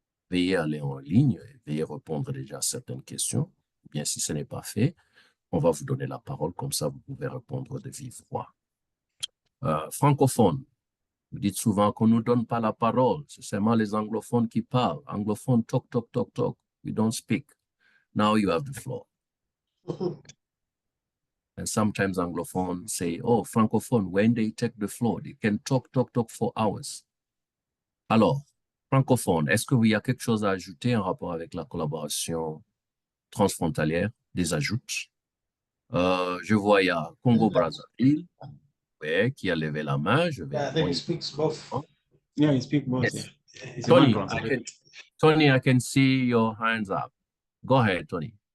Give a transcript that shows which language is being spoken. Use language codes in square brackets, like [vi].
[fr] Veuillez aller en ligne et veuillez répondre déjà à certaines questions. Ou bien si ce n'est pas fait, on va vous donner la parole, comme ça vous pouvez répondre de vive voix. Francophone, vous dites souvent qu'on ne nous donne pas la parole, c'est seulement les anglophones qui parlent. [en] Anglophones talk, talk, talk, talk, we don't speak. Now you have the floor. And sometimes Anglophones say, oh, Francophone, when they take the floor, they can talk, talk, talk for hours. [fr] Alors, Francophone, est-ce qu'il y a quelque chose à ajouter en rapport avec la collaboration transfrontalière, des ajouts? Je vois, il y a Congo-Brazzaville, ouais, qui a levé la main. Je vais [en] I think he speaks both. Yeah, he speaks both. Yes. Yeah. Tony, I can see your hands up. Go ahead, Tony.